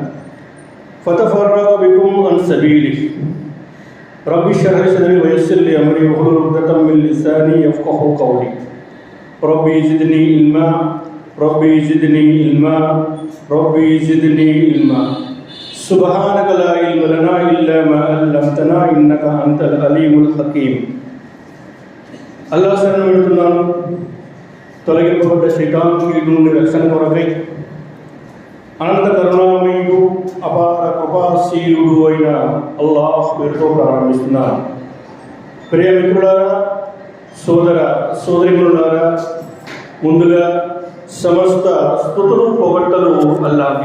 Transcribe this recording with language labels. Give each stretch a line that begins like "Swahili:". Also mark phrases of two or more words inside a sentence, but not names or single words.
Arabic: فتفرق بكم عن سبيله رب اشرح لي صدري ويسر لي أمري واحلل عقدة من لساني يفقهوا قولي ربي زدني علما ربي زدني علما ربي زدني علما سبحانك لا علم لنا إلا ما علمتنا إنك أنت العليم الحكيم
Telugu: అల్లాహ్ శరణు వేడుతున్నాను. తొలగింపబడ్డ శైతాను కీడు నుండి రక్షణ కొరకై అనంత కరుణామయుడు అపార కృపాశీలుడు అయిన అల్లాహ్ పేరుతో ప్రారంభిస్తున్నాను. ప్రియ మిత్రులారా, సోదరిమణులారా, ముందుగా సమస్త స్తుతులు పొగడ్తలు అల్లాహ్కి.